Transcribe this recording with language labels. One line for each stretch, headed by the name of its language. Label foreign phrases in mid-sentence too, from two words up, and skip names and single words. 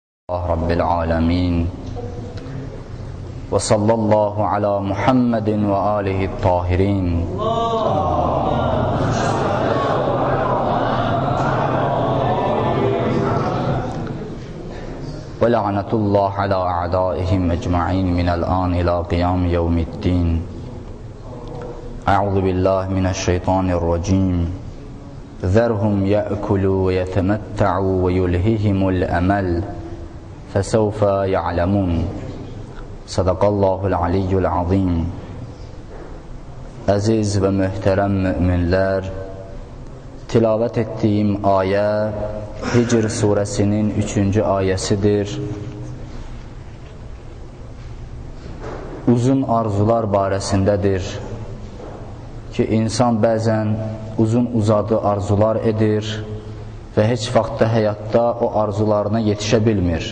Arabic: رب العالمين وصلى الله على محمد وآله الطاهرين ولعنة الله على أعدائهم أجمعين من الآن إلى قيام يوم الدين. أعوذ بالله من الشيطان الرجيم. ذرهم يأكلوا ويتمتعوا ويلههم الأمل فسوف يعلمون. صدق الله العلي العظيم.
Azerbaijani: Əziz və möhtərəm müminlər, tilavət etdiyim ayə Hicr surəsinin 3-cü ayəsidir. Uzun arzular barəsindədir ki, insan bəzən uzun-uzadı arzular edir və heç vaxtda həyatda o arzularına yetişə bilmir.